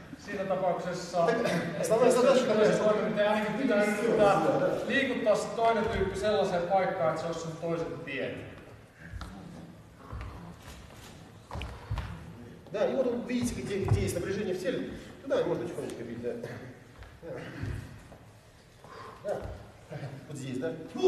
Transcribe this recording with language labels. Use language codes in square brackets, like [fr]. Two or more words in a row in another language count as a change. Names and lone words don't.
[fi] Siinä tapauksessa ainakin pitää yrittää liikuttaa se toinen tyyppi sellaiseen paikkaan, että se olisi sen toisen tien. [ru] Да, и вот вы видите, где есть напряжение в теле, туда можно тихонечко бить, да. Да. Вот здесь, да?